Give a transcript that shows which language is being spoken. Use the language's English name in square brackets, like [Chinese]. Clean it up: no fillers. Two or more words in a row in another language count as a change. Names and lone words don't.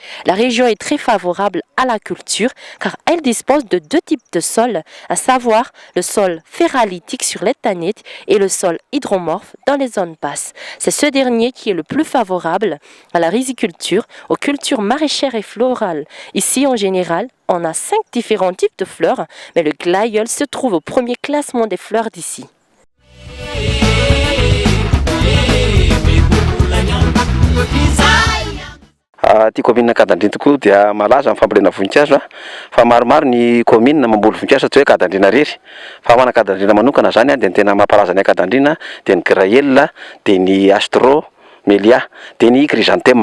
[French] La région est très favorable à la culture car elle dispose de deux types de sols, à savoir le sol ferralitique sur l'étanite et le sol hydromorphe dans les zones basses. C'est ce dernier qui est le plus favorable à la riziculture, aux cultures maraîchères et florales. Ici, en général, on a 5 différents types de fleurs, mais le glaïeul se trouve au premier classement des fleurs d'ici. [Malagasy] Ty commune Kadandrina tokoa dia malaza amin'ny fambolena voninkazo fa maromaro ny commune mamboly voninkazo tsy hoe Kadandrina rery fa mana Kadandrina manokana zany dia ny tena mampalaza ny Kadandrina dia ny graëlle dia ny astromélia dia ny chrysanthème.